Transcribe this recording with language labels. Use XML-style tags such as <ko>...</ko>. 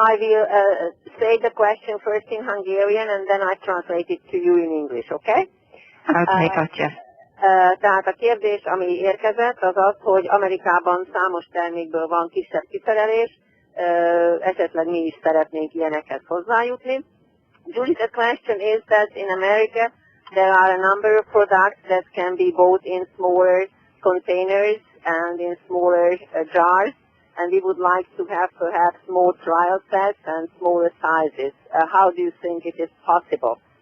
<en>I will say the question first in Hungarian, and then I translate it to you in English, okay? Okay, gotcha.</en> <hu>Tehát a kérdés, ami érkezett, az az, hogy Amerikában számos termékből van kisebb kiszerelés, esetleg mi is szeretnénk ilyenekhez hozzájutni.</hu> <en>Julie, the question is that in America there are a number of products that can be bought in smaller containers and in smaller jars, and we would like to have perhaps more trial sets and smaller sizes. How do you think it is possible?</en>